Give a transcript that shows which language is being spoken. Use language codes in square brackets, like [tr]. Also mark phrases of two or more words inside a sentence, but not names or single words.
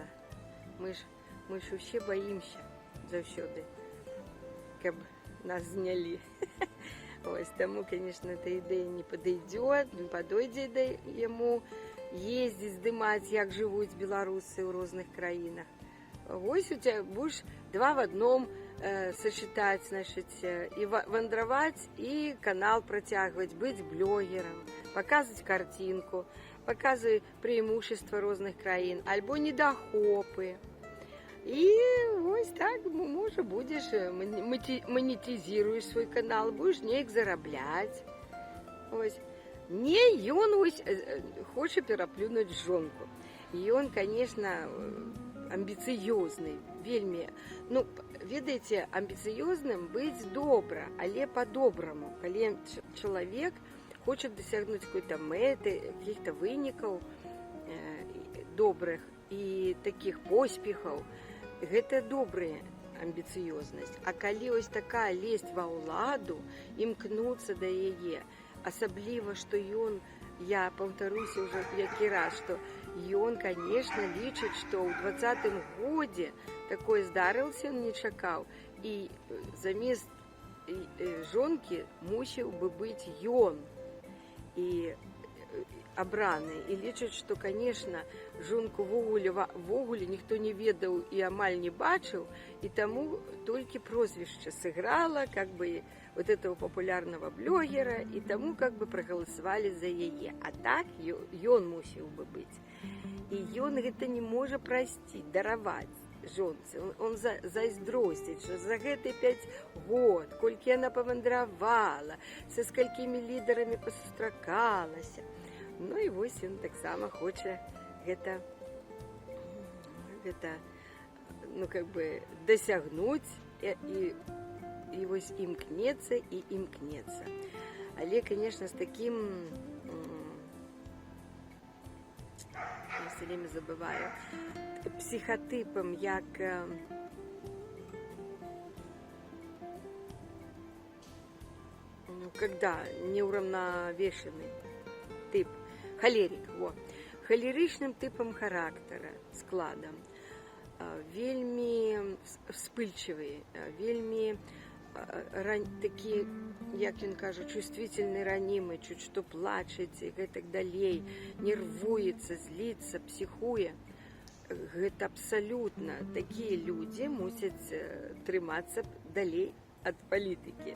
[be] Мы ж усе баімся заўсёды, каб нас знялі. Ось, таму, [ru] конечно, эта [be] ідэя не падойдзе, не падойдзе яму ездзіць, здымаць, як жывуць беларусы ў розных краінах. [ru] Вось у тебя будешь два в одном сочетать, значит, и вандраваць, и [be] канал працягваць, [ru] быть блогером, показывать картинку, показывать преимущества [be] розных краін, альбо недахопы. [ru] І ось так, можа, будеш, монетизируешь свой канал, будешь [be] неяк зарабляць. Ось. Не, ён ось хоча пераплюнуць жонку. І ён, конечно, амбіцыёзны, вельмі. Ну, ведаеце, амбіцыёзным быць добра, але по-добраму. Калі чалавек хоча дасягнуць какой-то мэты, каких-то вынікаў добрых і таких поспехаў, гэта добрая амбіцыёзнасць. А калі ось такая лезть ва ўладу, імкнуцца да яе, асабліва, што ён, я паўтаруся ўжо які раз, што ён, конечно, лічыць, што ў 20-м годзе такое здарылася, он не чакаў, і замість жонкі мусіў бы быць ён і абраны, і лічаць, што, конечно, жонку вогуле ніхто не ведаў і амаль не бачыў, і таму толькі прозвішча сыграла [ru] как бы вот этого [be] папулярного блогера, і таму [ru] как бы [be] прагаласавалі за яе. А так ён мусіў бы быць. І ён гэта не можа прасціць, дараваць жонцы. Он зайздросціць, що за гэты 5 год, колькі яна павандравала, са скалькімі лідарамі пасустракалася. Ну і вось ён таксама хоча гэта ну [ru] как бы [be] дасягнуць і вось імкнецца і імкнецца. Але, конечно, з таким [ru] я все время забываю [be] психотипом, як [ru] ну, когда неуравновешенный тип, холерик, во, холеричным типом характера, складом, [be] вельмі вспыльчивый, вельмі такі, як ён кажа, чувствительны, ранімы, чуть што плачаць і гэтак далей, нервуецца, зліцца, псіхуе. Гэта абсалютна такія людзі мусяць трымацца далей ад палітыкі.